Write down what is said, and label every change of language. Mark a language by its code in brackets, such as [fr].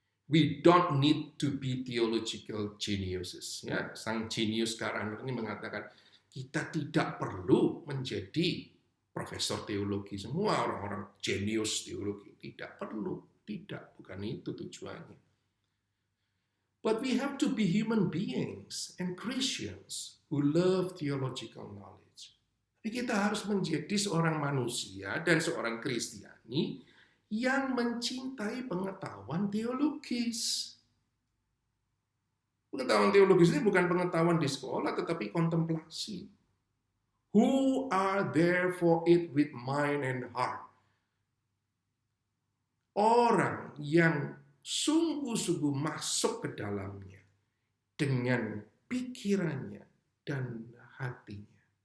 [en] We don't need to be theological geniuses. [id] Ya, sang genius Karl Rahner ini mengatakan kita tidak perlu menjadi profesor teologi. Semua orang-orang genius teologi tidak perlu, bukan itu tujuannya. [en] But we have to be human beings and Christians who love theological knowledge. [id] Jadi kita harus menjadi seorang manusia dan seorang Kristiani yang mencintai pengetahuan teologis. Pengetahuan teologis ini bukan pengetahuan di sekolah, tetapi kontemplasi. [en] Who are there for it with mind and heart? [id] Orang yang sungguh-sungguh masuk ke dalamnya dengan pikirannya dan hatinya.